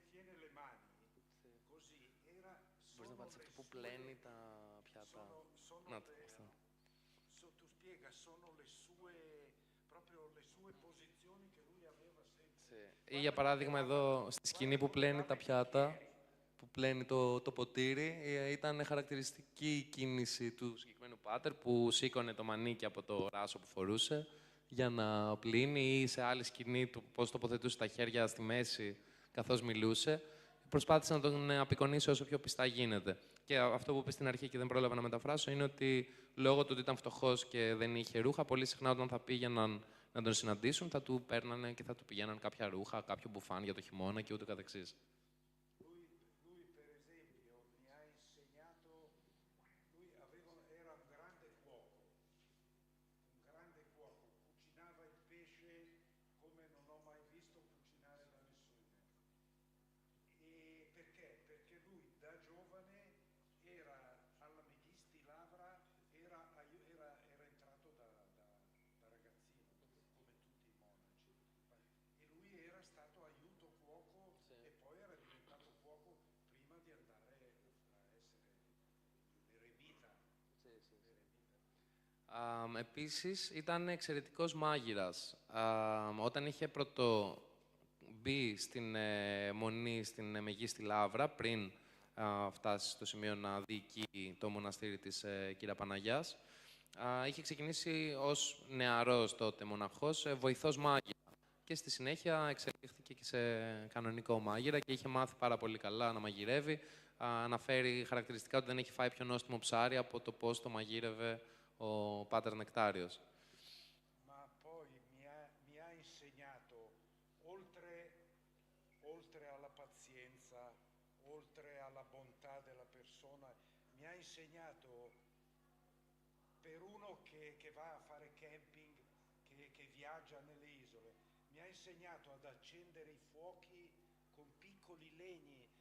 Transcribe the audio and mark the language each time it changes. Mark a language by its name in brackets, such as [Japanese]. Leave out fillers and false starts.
[Greek] Μπορείς να πάρεις αυτό που πλένει τα πιάτα. Να το αυτό. [Italian] Tu spiega, sono le sue posizioni che lui aveva sempre. [Greek] Ή για παράδειγμα εδώ στη σκηνή που πλένει τα πιάτα, που πλένει το ποτήρι, ήταν χαρακτηριστική η κίνηση του συγκεκριμένου πάτερ που σήκωνε το μανίκι από το ράσο που φορούσε για να πλύνει, ή σε άλλη σκηνή του πώς τοποθετούσε τα χέρια στη μέση καθώς μιλούσε. Προσπάθησε να τον απεικονίσει όσο πιο πιστά γίνεται. Και αυτό που είπε στην αρχή και δεν πρόλαβα να μεταφράσω είναι ότι λόγω του ότι ήταν φτωχός και δεν είχε ρούχα, πολύ συχνά όταν θα πήγαιναν να τον συναντήσουν, θα του παίρνανε και θα του πηγαίναν κάποια ρούχα, κάποιο μπουφάν για το χειμώνα και ούτω καθεξής. [Italian] Lui, per esempio, mi ha insegnato, era un grande cuoco, cucinava il pesce come non ho mai visto cucinare da nessuno. E perché? Perché lui da giovane era alla Meghisti Lavra, era entrato da ragazzino, come tutti i monaci. E lui era stato aiuto cuoco e poi era diventato cuoco prima di andare a essere l'eremita. [Greek] Επίσης, ήταν εξαιρετικός μάγειρας. Όταν είχε μπει στην μονή, στην Μεγίστη Λαύρα, πριν φτάσει στο σημείο να διοικεί το μοναστήρι της Κύρα Παναγιάς, είχε ξεκινήσει ως νεαρός τότε μοναχός, βοηθός μάγειρα. Και στη συνέχεια εξελίχθηκε και σε κανονικό μάγειρα και είχε μάθει πάρα πολύ καλά να μαγειρεύει. Αναφέρει χαρακτηριστικά ότι δεν έχει φάει πιο νόστιμο ψάρι από το πώς το μαγείρευε ο Πάτερ Νεκτάριος. [Italian] Ma poi mi ha insegnato, oltre alla pazienza, oltre alla bontà della persona, mi ha insegnato, per uno che va a fare camping, che viaggia nelle isole, mi ha insegnato ad accendere i fuochi con piccoli legni.